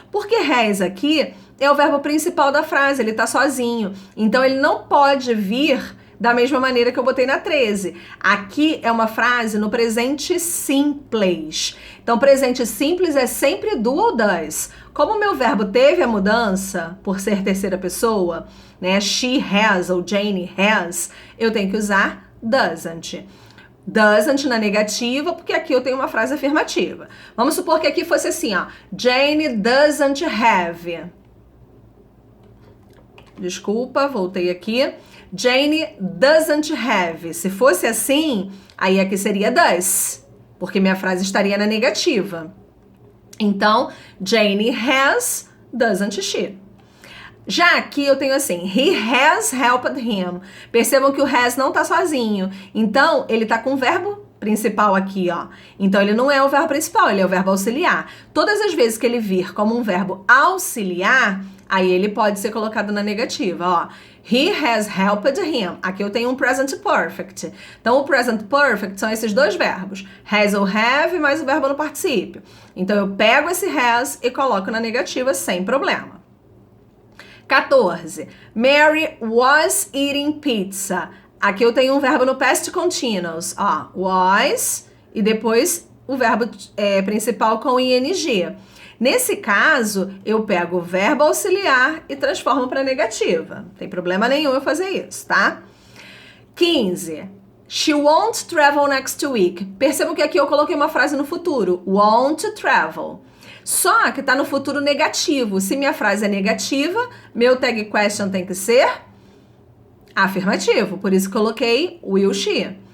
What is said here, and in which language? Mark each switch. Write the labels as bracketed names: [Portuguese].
[Portuguese] Porque has aqui é o verbo principal da frase, ele tá sozinho. Então, ele não pode vir da mesma maneira que eu botei na 13. Aqui é uma frase no presente simples. Então, presente simples é sempre do ou does. Como o meu verbo teve a mudança por ser terceira pessoa, né? She has ou Jane has, eu tenho que usar doesn't. Doesn't na negativa, porque aqui eu tenho uma frase afirmativa. Vamos supor que aqui fosse assim, ó. [English] Jane doesn't have. [Portuguese] Desculpa, voltei aqui. [English] Jane doesn't have. [Portuguese] Se fosse assim, aí aqui seria does, porque minha frase estaria na negativa. [English] Então, Jane has, doesn't she. [Portuguese] Já aqui eu tenho assim, [English] he has helped him. [Portuguese] Percebam que o has não tá sozinho. Então, ele tá com o verbo principal aqui, ó. Então, ele não é o verbo principal, ele é o verbo auxiliar. Todas as vezes que ele vir como um verbo auxiliar, aí ele pode ser colocado na negativa, ó. [English] He has helped him. [Portuguese] Aqui eu tenho um present perfect. Então, o present perfect são esses dois verbos. Has ou have mais o verbo no particípio. Então, eu pego esse has e coloco na negativa sem problema. 14. [English] Mary was eating pizza. [Portuguese] Aqui eu tenho um verbo no past continuous. Ó, was e depois o verbo principal com ing. Nesse caso, eu pego o verbo auxiliar e transformo para negativa. Não tem problema nenhum eu fazer isso, tá? 15. [English] She won't travel next week. [Portuguese] Percebam que aqui eu coloquei uma frase no futuro. [English] Won't travel. [Portuguese] Só que tá no futuro negativo. Se minha frase é negativa, meu tag question tem que ser afirmativo. Por isso coloquei will she.